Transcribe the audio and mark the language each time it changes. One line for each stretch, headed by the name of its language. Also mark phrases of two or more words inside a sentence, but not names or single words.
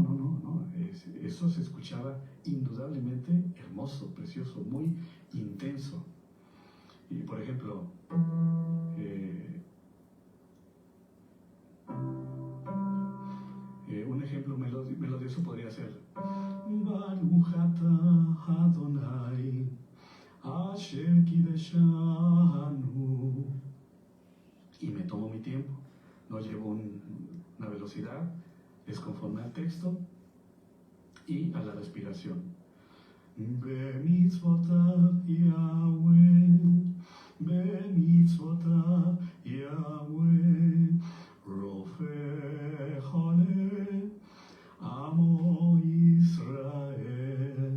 Spanish: Eso se escuchaba indudablemente hermoso, precioso, muy intenso. Y por ejemplo, un ejemplo melodioso podría ser
Hebrew: ברוך אתה אדני אשר קדשנו,
Spanish: y me tomo mi tiempo, no llevo una velocidad, es conforme al texto y a la respiración.
Hebrew: במצותיו יהוה במצותיו יהוה רופא חולה, עמו ישראל.